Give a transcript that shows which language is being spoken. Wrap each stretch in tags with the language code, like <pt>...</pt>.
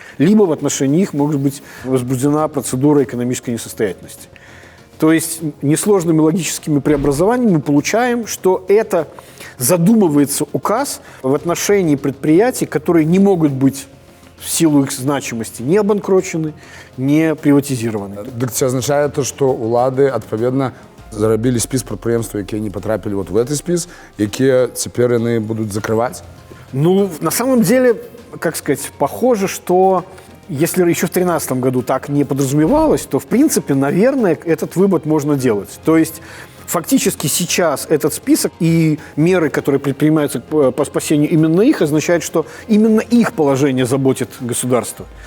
<ru>Либо в отношении них может быть возбуждена процедура экономической несостоятельности. То есть несложными логическими преобразованиями мы получаем, что это задумывается указ в отношении предприятий, которые не могут быть в силу их значимости не обанкрочены, не приватизированы.</ru> <be>Так це означає, що улады, адпаведна, зрабілі спіс прадпрыемстваў, якія не потрапили вот в этот спіс, якія цяпер яны будуць закрываць?</be> <ru>Ну, на самом деле, как сказать, похоже, что если еще в 2013 году так не подразумевалось, то, в принципе, наверное, этот вывод можно делать. То есть фактически сейчас этот список и меры, которые предпринимаются по спасению именно их, означают, что именно их положение заботит государство.</ru>